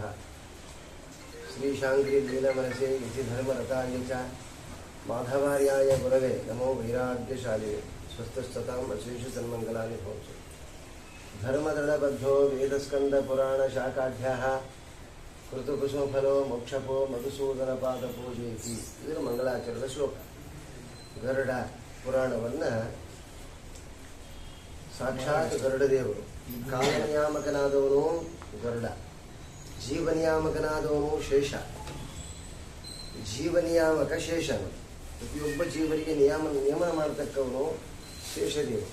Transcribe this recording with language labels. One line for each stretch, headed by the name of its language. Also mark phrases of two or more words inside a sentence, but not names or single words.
Sanskrit: श्रीशाङ्करीलीलमनसे यतिधर्मरताय च माधवार्याय गुरवे नमो वैराग्यशालिने। स्वस्तस्तताम् अशेषसन्मङ्गलानि भवन्तु। धर्मदृढबद्धो वेदस्कन्धपुराणशाखाढ्यः कृतकुसुमफलो मोक्षपो मधुसूदनपादपूजयति।
Kannada: ಇದು ಮಂಗಳಾಚರಣದ ಶ್ಲೋಕ. ಗರುಡ ಪುರಾಣವನ್ನು ಸಾಕ್ಷಾತ್ ಗರುಡದೇವರು. ಕಾಲನಿಯಾಮಕನಾದವನು ಗರುಡ, ಜೀವನಿಯಾಮಕನಾದವನು ಶೇಷ. ಜೀವನಿಯಾಮಕ ಶೇಷನು, ಪ್ರತಿಯೊಬ್ಬ ಜೀವರಿಗೆ ನಿಯಮನ ಮಾಡತಕ್ಕವನು ಶೇಷದೇವರು.